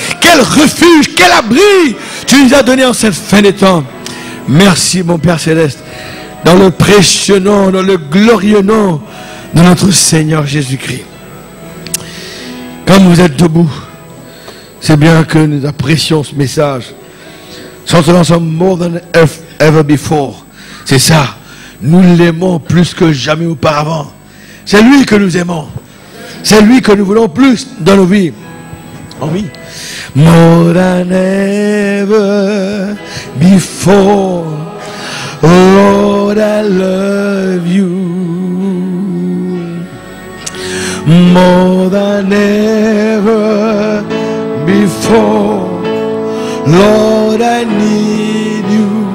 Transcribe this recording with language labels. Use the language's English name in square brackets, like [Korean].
[French] Quel refuge, quel abri tu nous as donné en cette fin des temps. Merci mon Père Céleste, dans le précieux nom, dans le glorieux nom de notre Seigneur Jésus-Christ. Comme vous êtes debout, c'est bien que nous apprécions ce message. [English] Something more than ever before. [French] C'est ça, nous l'aimons plus que jamais auparavant. C'est lui que nous aimons. C'est lui que nous voulons plus dans nos vies. Oh oui. [English] More than ever before, Lord, I love you. More than ever before, Lord, I need you.